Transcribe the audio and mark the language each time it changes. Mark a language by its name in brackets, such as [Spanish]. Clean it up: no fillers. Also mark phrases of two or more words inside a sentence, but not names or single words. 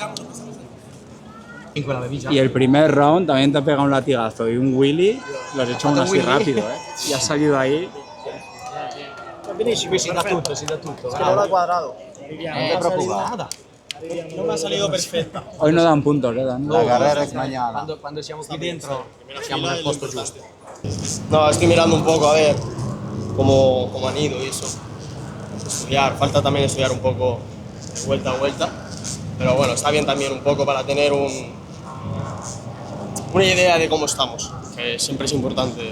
[Spanish] Y el primer round también te ha pegado un latigazo y un wheelie, lo has hecho aún así rápido, ¿eh? Y has salido ahí. [Italian] Benissimo, si da tutto. [Spanish] Es que no lo ha cuadrado. No me ha salido perfecto. Hoy no dan puntos, ¿eh? Dan. La carrera es mañana. [Italian] Quando siamo qui dentro siamo nel posto giusto. [Spanish] No, estoy mirando un poco a ver cómo han ido y eso. Estudiar, falta también estudiar un poco de vuelta a vuelta. Pero bueno, está bien también un poco para tener una idea de cómo estamos, que siempre es importante.